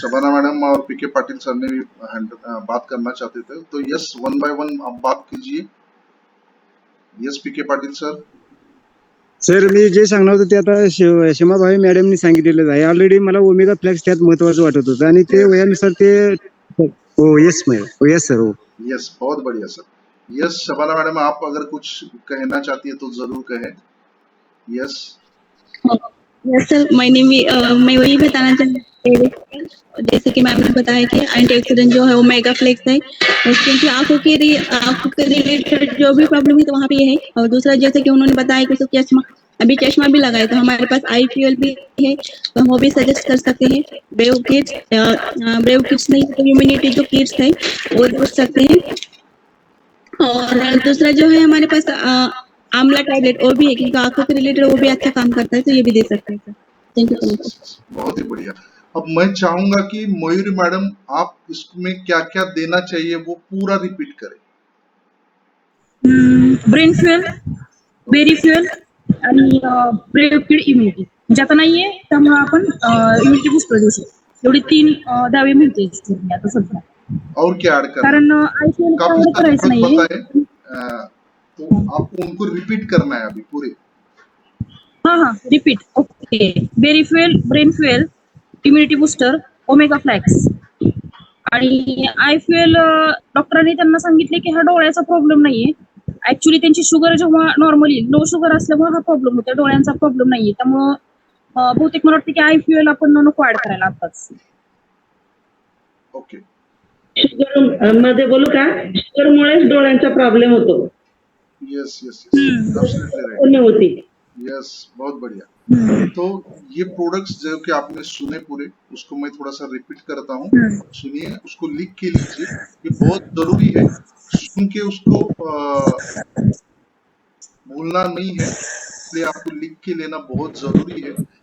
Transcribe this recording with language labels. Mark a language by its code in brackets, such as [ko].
[hi] Shabana madam और पीके Patil sir ने भी बात करना चाहते थे, तो यस, 1 बाय 1 आप बात कीजिए। यस, पीके पाटिल सर। [mr] सर मी जे सांगणार होतं ते आता शमाभाई मॅडमनी सांगितलेलं आहे. ऑलरेडी मला ओमेगा फ्लॅक्स त्यात महत्वाचं वाटत होतं, आणि ते वयानुसार ते हो यस मॅडम, हो यस सर, हो [hi] यस, बहुत बढ़िया सर। यस, शबाना मैडम, आप अगर कुछ कहना चाहती है तो जरूर कहें। [en] yes [hi] यस सर, मैं वही बताना चाहती हूँ, जैसे कि मैम ने बताया कि एंटीऑक्सीडेंट जो है ओमेगा फ्लेक्स है, क्योंकि आंखों के रिलेटेड जो भी प्रॉब्लम है तो वहाँ पे ये है। और दूसरा, जैसे कि उन्होंने बताया कि उसको चश्मा, अभी चश्मा भी लगाया, तो हमारे पास आई फ्यूल भी है, तो हम वो भी सजेस्ट कर सकते हैं। ब्रेव किड्स नहीं तो इम्यूनिटी जो किड्स है वो देख सकते हैं। और दूसरा जो है हमारे पास आंवला टैबलेट और भी है, क्योंकि आंखों के रिलेटेड वो भी अच्छा काम करता है, तो ये भी दे सकते हैं sir. [en] Thank you so much sir. [hi] बहुत ही बढ़िया। अब मैं चाहूंगा कि मयूरी मैडम आप इसमें क्या क्या देना चाहिए वो पूरा रिपीट करें। [mr] ब्रेन फ्युएल, बेरी फ्युएल आणि प्रिपेड इम्युनिटी. म्हणजे आता नाहीये त्यामुळे आपण इम्युनिटी बूस्टर देऊ शकतो. एवढी 3 द्यावी म्हणते मी आता सध्या. [hi] और क्या ऐड करना [mr] कारण आयसीएल [hi] काफी सारे [mr] करायचं नाहीये. [hi] बताए, तो आपको उनको रिपीट करना है अभी पूरे। हाँ repeat. Okay. [mr] Berry fuel, brain fuel, immunity booster, omega flux आणि आय फ्युएल. डॉक्टरांनी त्यांना सांगितले की हा डोळ्याचा प्रॉब्लेम नाहीये. ऍक्च्युली त्यांची शुगर जेव्हा नॉर्मली लो शुगर असल्यामुळे हा प्रॉब्लेम होतो, डोळ्यांचा प्रॉब्लेम नाहीये. त्यामुळं बहुतेक मला वाटतं की आय फ्युएल आपण नको ऍड करायला आताच. ओके. शुगर मध्ये बोलू का? शुगरमुळेच डोळ्यांचा प्रॉब्लेम होतो. [en] Yes yes yes absolutely right. [mr] कमी होती. [hi] यस बहुत बढ़िया। तो ये प्रोडक्ट्स जो कि आपने सुने पूरे, उसको मैं थोड़ा सा रिपीट करता हूँ। सुनिए, उसको लिख के लीजिए, ये बहुत जरूरी है। सुन के उसको भूलना नहीं है, इसलिए आपको लिख के लेना बहुत जरूरी है।